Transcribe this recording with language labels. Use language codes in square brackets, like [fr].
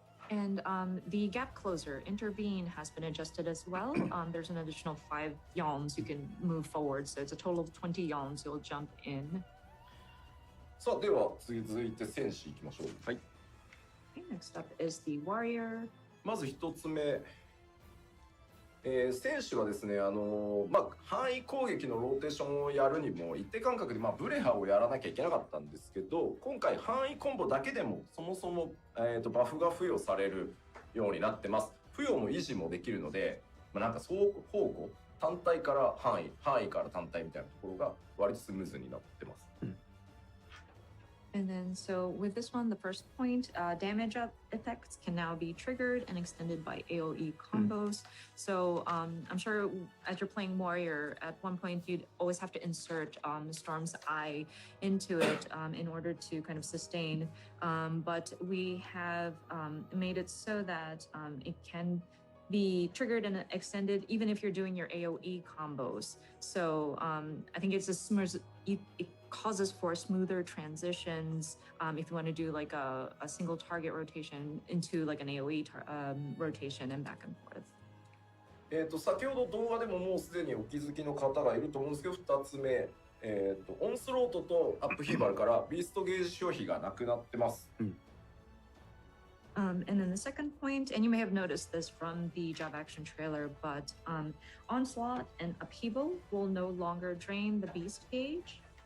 [en] And the gap closer, intervene, has been adjusted as well. There's an additional 5 yalms you can move forward, so it's a total of 20 yalms you'll jump in. [ja] さあ、では続いて戦士いきましょう。はい。 [en] Okay, next up is the warrior. [ja] まず一つ目。選手はですね、範囲攻撃のローテーションをやるにも一定間隔で、ブレハをやらなきゃいけなかったんですけど、今回範囲コンボだけでもそもそも、バフが付与されるようになってます。付与も維持もできるので、なんか双方向、単体から範囲から単体みたいなところが割とスムーズになってます。 [en] And then, so with this one, the first point, damage effects can now be triggered and extended by AoE combos. So I'm sure as you're playing Warrior, at one point you'd always have to insert Storm's Eye into it in order to kind of sustain. But we have made it so that it can be triggered and extended even if you're doing your AoE combos. So I think it's a smooth, it causes for smoother transitions if you want to do like a single target rotation into like an AoE rotation and back and forth. [ja] 先ほど動画でももうすでにお気づきの方がいると思うんですけど、2つ目、オンスロートとアップヒーバルからビーストゲージ消費がなくなってます。 [en] And then the second point, and you may have noticed this from the Job action trailer, but Onslaught and Upheaval will no longer drain the beast gauge.